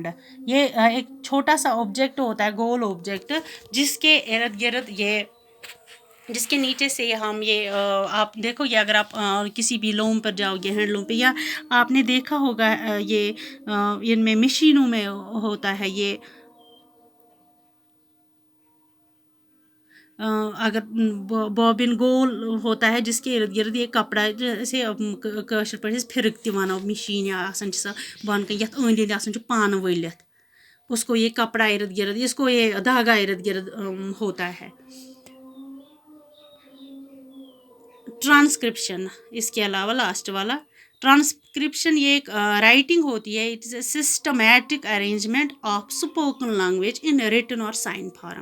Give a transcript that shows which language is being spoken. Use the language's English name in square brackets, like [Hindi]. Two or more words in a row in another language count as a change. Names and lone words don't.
[Urdu] یہ ایک چھوٹا سا آبجیکٹ ہوتا ہے, گول آبجیکٹ, جس کے ارد گرد یہ جس کے نیچے سے ہم یہ آپ دیکھو گے اگر آپ کسی بھی لوم پر جاؤ گے, [English] hand loom [Urdu] پہ, یا آپ نے دیکھا ہوگا یہ ان میں مشینوں میں ہوتا ہے یہ, اگر بوبن گول ہوتا ہے جس کے ارد گرد یہ کپڑا جیسے [Kashmiri] کٲشِر پٲٹھۍ أسۍ پھِرِک تہِ وَنو مِشیٖن یا آسان چھِ سۄ بۄنہٕ کَنۍ یَتھ أنٛدۍ أنٛدۍ آسان چھُ پانہٕ ؤلِتھ, [Urdu] اس کو یہ کپڑا ارد گرد, اس کو یہ دھاگا ارد گرد ہوتا ہے. ٹرانسکرپشن اس کے علاوہ لاسٹ والا ٹرانسکرپشن یہ ایک رائٹنگ ہوتی ہے. [English] It is a systematic arrangement of spoken language in written or sign form.